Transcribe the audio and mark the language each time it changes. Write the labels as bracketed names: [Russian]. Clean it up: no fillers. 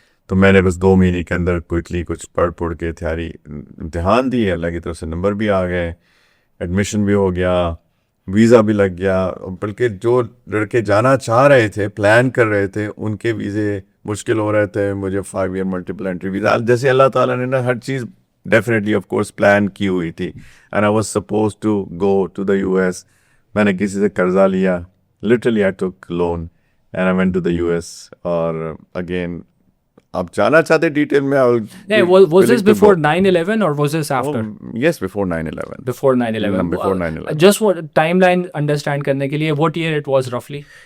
[Urdu] تو میں نے بس 2 مہینے کے اندر کوئکلی کچھ پڑھ کے تیاری امتحان دی, اللہ کی طرف سے نمبر بھی آ گئے, ایڈمیشن بھی ہو گیا, ویزا بھی لگ گیا. بلکہ جو لڑکے جانا چاہ رہے تھے, پلان کر رہے تھے, ان کے ویزے مشکل ہو رہے تھے. مجھے 5 ایئر ملٹیپل انٹری ویزا, جیسے اللہ تعالیٰ نے نا ہر چیز ڈیفینیٹلی آف کورس پلان کی ہوئی تھی. [English] And I was suppose to go to the US. [Urdu] میں نے کسی سے قرضہ لیا, [English] Literally I took loan and I went to the US. [Urdu] اور اگین آپ جانا چاہتے ڈیٹیل میں؟ [English] Was this before 9/11 or was this after? Yes, before 9/11. Before 9/11. Before 9/11. Just what timeline understand [Urdu] کرنے کے لیے, [English] what year it was roughly?